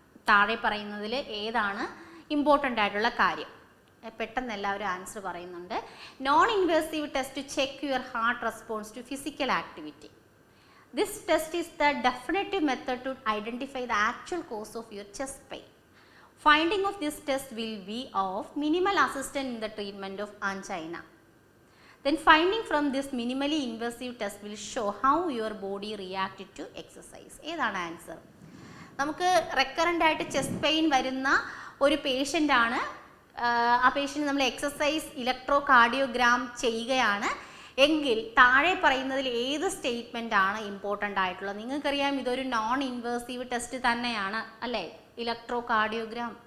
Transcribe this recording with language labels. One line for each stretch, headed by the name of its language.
Malayalam: താഴെ പറയുന്നതിൽ ഏതാണ് ഇമ്പോർട്ടൻ്റ് ആയിട്ടുള്ള കാര്യം? പെട്ടെന്ന് എല്ലാവരും ആൻസർ പറയുന്നുണ്ട്.
English: Non invasive test to check your heart response to physical activity. This test is the definitive method to identify the actual cause of your chest pain. Finding of this test will be of minimal assistance in the treatment of angina. Then finding from this minimally invasive test will show how your body reacted to exercise.
Malayalam: ഏതാണ് answer? നമുക്ക് recurrent ആയിട്ട് chest pain വരുന്ന ഒരു patient ആണ്. ആ patient നമ്മൾ exercise electro cardiogram ചെയ്യുകയാണ് എങ്കിൽ താഴെ പറയുന്നതിൽ ഏത് സ്റ്റേറ്റ്മെൻ്റ് ആണ് ഇമ്പോർട്ടൻ്റ് ആയിട്ടുള്ളത്? നിങ്ങൾക്കറിയാം ഇതൊരു നോൺ ഇൻവേസീവ് ടെസ്റ്റ് തന്നെയാണ് അല്ലേ, ഇലക്ട്രോ കാർഡിയോഗ്രാം.